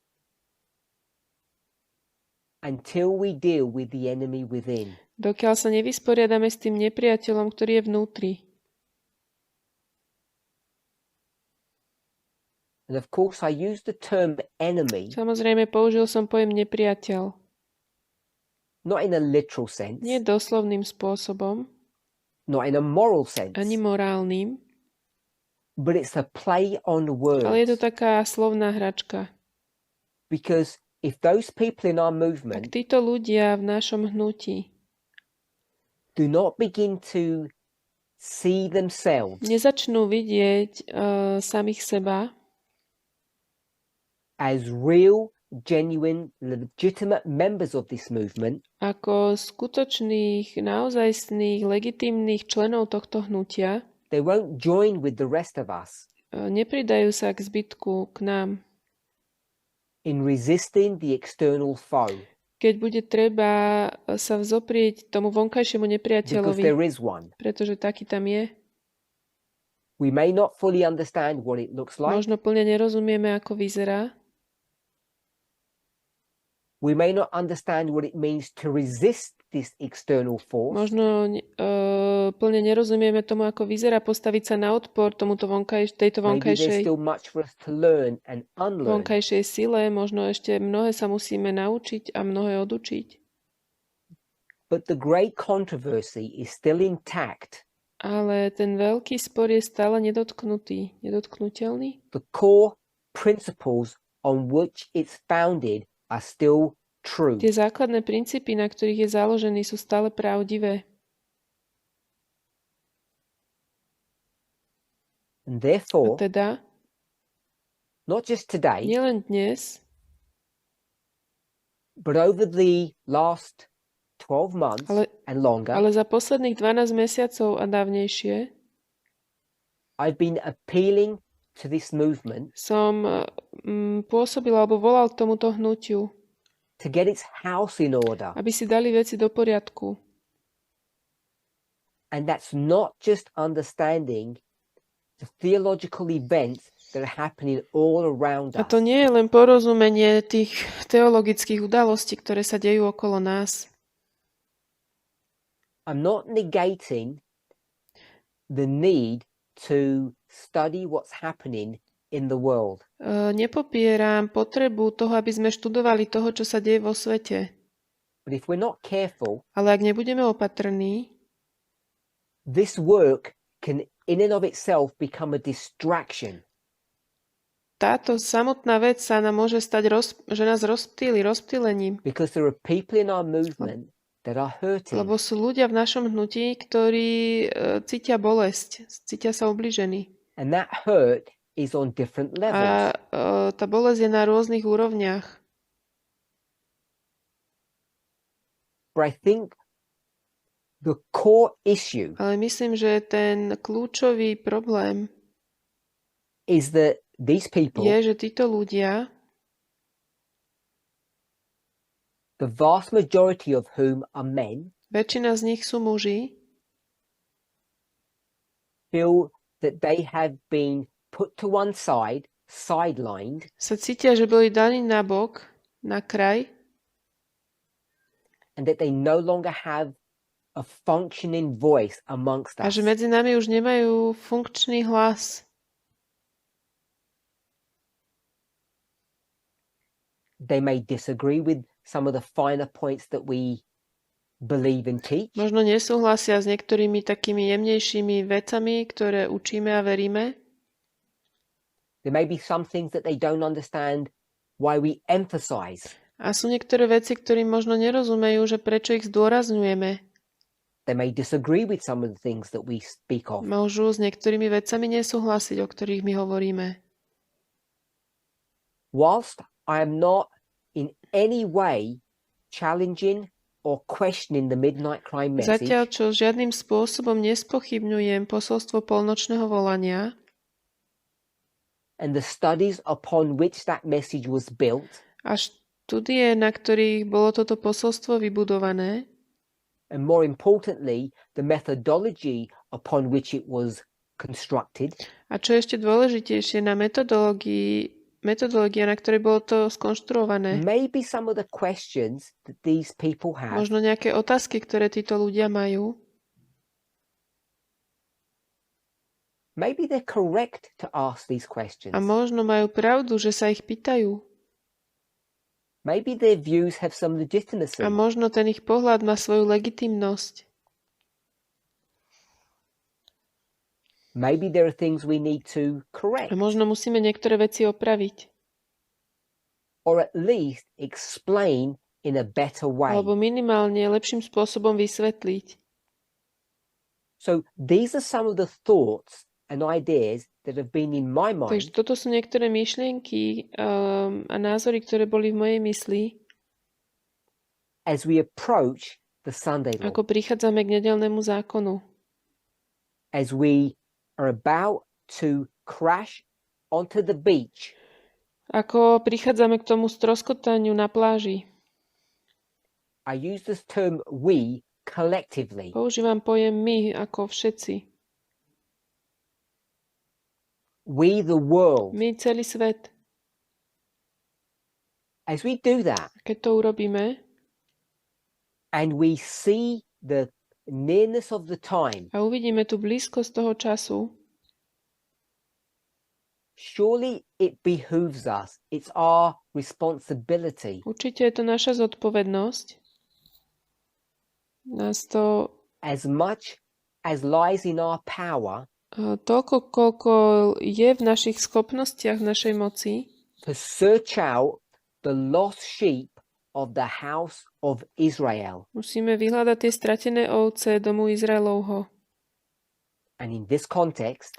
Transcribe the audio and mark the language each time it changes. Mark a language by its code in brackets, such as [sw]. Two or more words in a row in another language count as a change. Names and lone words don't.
[en] until we deal with the enemy within. [sk] dokiaľ sa nevysporiadame s tým nepriateľom, ktorý je vnútri. [en] And of course, I use the term enemy [sk] Samozrejme, použil som pojem nepriateľ. [en] not in a literal sense, [sk] Nie doslovným spôsobom, [en] not in a moral sense, [sk] ani morálnym, [en] but it's a play on [sk] ale je to [en] words. [sk] taká slovná hračka. [en] Because if those people in our [sk] Ak [en] movement [sk] títo ľudia v našom hnutí [en] do not begin to see themselves [sk] nezačnú vidieť samých seba [en] as real, genuine, legitimate members of this movement, [sk] ako skutočných, naozajstných, legitímnych členov tohto hnutia, [en] they won't join with the rest of us [sk] nepridajú sa k zbytku, k nám. [en] in resisting the external foe, [sk] Keď bude treba sa vzoprieť tomu vonkajšiemu [en] because [sk] nepriateľovi, [en] there is one. [sk] pretože taký tam je. [en] We may not fully understand what it looks like. [sk] Možno plne nerozumieme, ako vyzerá. [en] We may not understand what it means to resist this external force. [sk] Možno plne nerozumieme tomu, ako vyzerá postaviť sa na odpor tomuto tejto [en] Maybe there's [sk] vonkajšej [en] still much for us to learn and unlearn. [sk] vonkajšej sile. Možno ešte mnohé sa musíme naučiť a mnohé odučiť. [en] But the great controversy is still intact. [sk] Ale ten veľký spor je stále nedotknutý, nedotknutelný. [en] The core principles on which it's founded are still true. [sk] Tie základné princípy, na ktorých je založený, sú stále pravdivé. [en] And [sk] A [en] therefore, [sk] teda, [en] not just today, [sk] nielen dnes, [en] but over the last 12 months [sk] ale, [en] and longer, [sk] ale za posledných 12 mesiacov a dávnejšie [en] I've been appealing to this movement [sk] som pôsobil alebo volal k tomuto hnutiu, [en] to get its house in order. [sk] aby si dali veci do poriadku. [en] And that's not just understanding the theological events that are happening all around [sk] A [en] us. [sk] to nie je len porozumenie tých teologických udalostí, ktoré sa dejú okolo nás. [en] I'm not negating the need to study what's happening in the world. [sk] Nepopieram potrebu toho, aby sme študovali toho, čo sa deje vo svete. [en] But if we're not careful, [sk] Ale ak nebudeme opatrní, [en] this work can in and of itself become a distraction. [sk] táto samotná vec sa nám môže stať, že nás rozptýlením. [en] Because there are people in our movement that are hurting. [sk] Lebo sú ľudia v našom hnutí, ktorí cítia bolesť, cítia sa ubližení. [en] And that hurt is on different levels. [sk] A tá bolesť je na rôznych úrovniach. [en] But I think the core issue [sk] Ale myslím, že ten kľúčový problém [en] is that these people, [sk] je, že títo ľudia, [en] the vast majority of whom are men, [sk] väčšina z nich sú muži, [en] feel that they have been put to one side, sidelined, [sk] sa cítia, že boli daní na bok, na kraj [en] and that they no longer have a functioning voice amongst [sk] a [en] us. [sk] že medzi nami už nemajú funkčný hlas. [en] They may disagree with some of the finer points that we believe and teach. [sk] Možno nesúhlasia s niektorými takými jemnejšími vecami, ktoré učíme a veríme. [en] There may be some things that they don't understand why we emphasize. [sk] A sú niektoré veci, ktorým možno nerozumejú, že prečo ich zdôrazňujeme. [en] They may disagree with some of the things that we speak of. [sk] Môžu s niektorými vecami nesúhlasiť, o ktorých my hovoríme. [en] Whilst I am not in any way challenging or questioning the midnight cry message, [sk] Zatiaľ, čo žiadnym spôsobom nespochybňujem posolstvo polnočného volania, [en] and the studies upon which that message was built, [sk] a štúdie, na ktorých bolo toto posolstvo vybudované, [en] and more importantly, the methodology upon which it was constructed, [sk] a čo je ešte dôležitejšie, na metodológia, na ktorej bolo to skonštruované. [en] maybe some of the questions that these people have, [sk] Možno nejaké otázky, ktoré títo ľudia majú, [en] maybe they're correct to ask these questions. [sk] a možno majú pravdu, že sa ich pýtajú. [en] Maybe their views have some legitimacy. [sk] A možno ten ich pohľad má svoju legitimnosť. [en] Maybe there are things we need to correct, [sk] A možno musíme niektoré veci opraviť. [en] or at least explain in a better way. [sk] Alebo minimálne lepším spôsobom vysvetliť. [en] So these are some of the thoughts and ideas that have been in my [sk] Takže [en] mind [sk] toto sú niektoré myšlienky a názory, ktoré boli v mojej mysli, [en] as we approach the Sunday law, [sk] ako prichádzame k nedeľnému zákonu. [en] as we are about to crash onto the beach [sk] Ako prichádzame k tomu stroskotaniu na pláži. [en] I use this term we collectively. [sk] Používam pojem my, ako všetci. [en] We, the world. [sk] My, celý svet. [en] As we do that, [sk] Keď to urobíme [en] and we see the nearness of the time, [sk] a uvidíme tú blízkosť toho času, [en] surely it behooves us. It's our responsibility. [sk] určite je to naša zodpovednosť. Nás to [en] As much as lies in our power, [sk] toľko, koľko je v našich schopnostiach, v našej moci, [en] to search out the lost sheep of the house of Israel. [sk] musíme vyhľadať tie stratené ovce domu Izraelovho. [en] And in this context,